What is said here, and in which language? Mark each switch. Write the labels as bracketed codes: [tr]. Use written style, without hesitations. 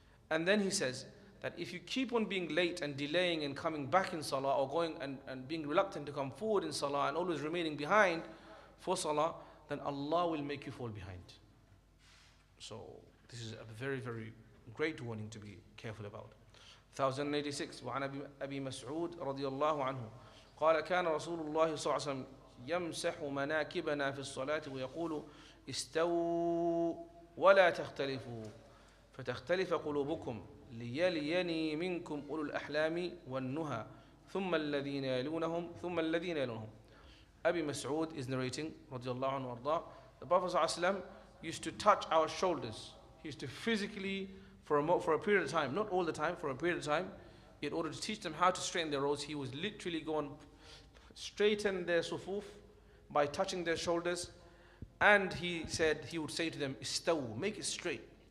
[en] And then he says that if you keep on being late and delaying and coming back in salah, or going and being reluctant to come forward in salah and always remaining behind for salah, then Allah will make you fall behind. So this is a very, very great warning to be careful about. [ar] 1086 وعن أبي مسعود رضي الله عنه قال كان رسول الله صلى الله عليه وسلم يمسح مناكبنا في الصلاة ويقول استووا ولا تختلفوا فتختلف قلوبكم ليليني منكم أولو الأحلام والنهى ثم الذين يلونهم. [en] Abi Mas'ud is narrating [ar] رضي الله عنه وارضاه, [en] the Prophet [ar] صلى الله عليه وسلم [en] used to touch our shoulders. He used to physically for a period of time, not all the time, for a period of time, in order to teach them how to straighten their rows. He was literally going straighten their sufuf by touching their shoulders, and he would say to them, istawu, make it straight.